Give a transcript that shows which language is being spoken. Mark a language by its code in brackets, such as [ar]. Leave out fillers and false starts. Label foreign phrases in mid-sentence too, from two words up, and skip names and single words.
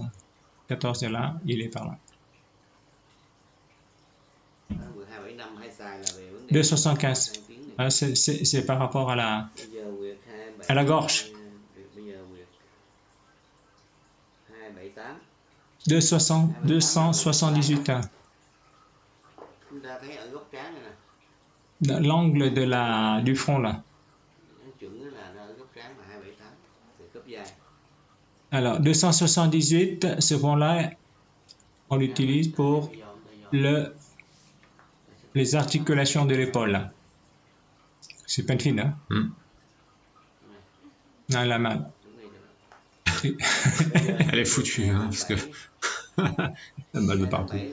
[fr] 14 est là, il est par là. 275. Ah, c'est par rapport à la gorge. 278. [vi] Chúng ta thấy ở góc trán này nè, [fr] L'angle du front là. [vi] chuẩn là ở góc trán là 278 từ cấp dài. [fr] Alors 278, ce point-là, on l'utilise pour les articulations de l'épaule. C'est peine fine, hein? Non, elle a mal. Elle est foutue, hein, parce que elle a mal de partout.